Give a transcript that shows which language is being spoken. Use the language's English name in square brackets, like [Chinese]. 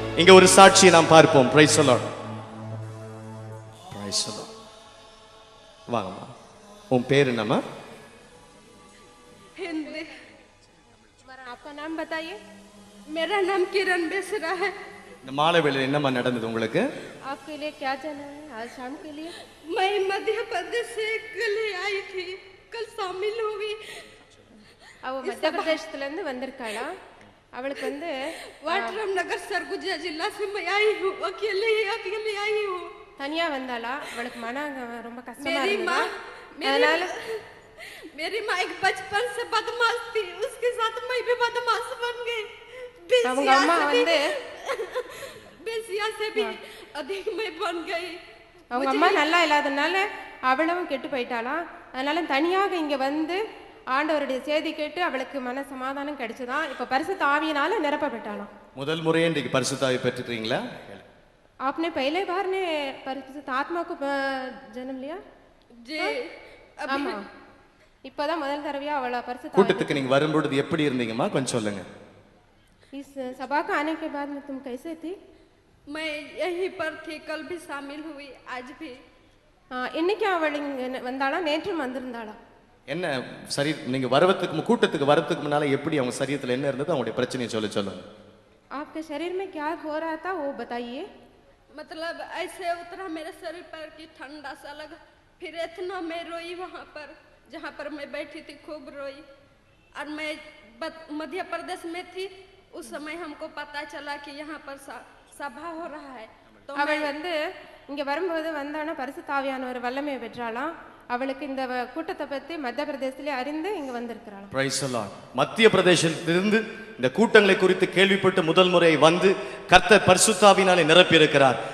[Tamil] இங்க ஒரு சாட்சியை நாம் பார்ப்போம். Praise the Lord. Praise the Lord. வாங்கம்மா, உன் பேர் என்னம்மா? [Hindi] हिंदी। आपका नाम बताइए। मेरा नाम किरण बेसरा है। [Tamil] இந்த மாலை வேளையில் என்னம்மா நடந்தது உங்களுக்கு? [Hindi] आपके लिए क्या जाना है आज शाम के लिए? मैं मध्य प्रदेश से कल आई थी, कल शामिल हुई। [Tamil] அவ மத்திய பிரதேசத்துல இருந்து வந்திருக்காளா? அவளுக்கு வந்து [Hindi] वाटरम नगर सरगुजा जिला से मैं आई हूँ। अकेले आई हूँ। [Tamil] தனியா வந்தாளா? அவளுக்கு மனம் ரொம்ப கஷ்டமா இருந்ததா? அதனால [Hindi] मेरी माँ एक बचपन से बदमाश थी, उसके साथ मैं भी बदमाश बन गई। [Tamil] அவங்க அம்மா வந்து [Hindi] बेसिया से भी अधिक मैं बन गई। [Tamil] அவங்க அம்மா நல்லா இல்லாதனால அவளும் கெட்டு போயிட்டாளாம். அதனால தனியாக இங்க வந்து ஆண்டவருடைய செய்தி கேட்டு அவளுக்கு மன சமாதானம் கிடைச்சதான். இப்ப பரிசுத்த ஆவியினால நிரப்பப்பட்டாளாம். முதல் முறையே இன்றைக்கு பரிசுத்த ஆவி பெற்றுட்டீங்களா? [Hindi] आपने पहले बार ने परिशुद्ध आत्मा को जन्म लिया? जी। [Tamil] ஆமா, இப்பதான் முதல் தடவையா அவள பரிசுத்த கூட்டத்துக்கு நீங்க வரும்போது எப்படி இருந்தீங்கம்மா? கொஞ்சம் சொல்லுங்க. [Hindi] इस सभा का आने के बाद में तुम कैसे थी? मैं यहीं पर थी, कल भी शामिल हुई, आज भी। [Tamil] இன்னைக்கு அவள் இங்க வந்தாளா? நேற்றும் வந்திருந்தாளா? என்ன சரி, நீங்க கூட்டத்துக்கு வரதுக்கு முன்னால எப்படி அவங்க சரீரத்துல என்ன இருந்தது, அவங்களுடைய பிரச்சனையை சொல்லுங்க. [Hindi] आपके शरीर में क्या हो रहा था वो बताइए। मतलब ऐसे उतरा मेरे शरीर पर की ठंडा सा लगा, फिर इतना मैं रोई वहाँ पर जहाँ पर मैं बैठी थी, खूब रोई। और मैं मध्य प्रदेश में थी, उस समय हमको पता चला कि यहाँ पर सभा हो रहा है। [Tamil] तो அவள் வந்து இங்க வரும்போது வந்தானா பரிசுத்த ஆவியானவர் வல்லமையை பெற்றாளாம். அவளுக்கு இந்த கூட்டத்தை பத்தி மத்திய பிரதேசத்திலே அறிந்து இங்க வந்திருக்கிறாளாம். Praise the Lord. மத்திய பிரதேசத்திலிருந்து இந்த கூட்டங்களை குறித்து கேள்விப்பட்டு முதல் முறை வந்து கர்த்தர் பரிசுத்த ஆவியினாலே நிரப்பி இருக்கிறார்.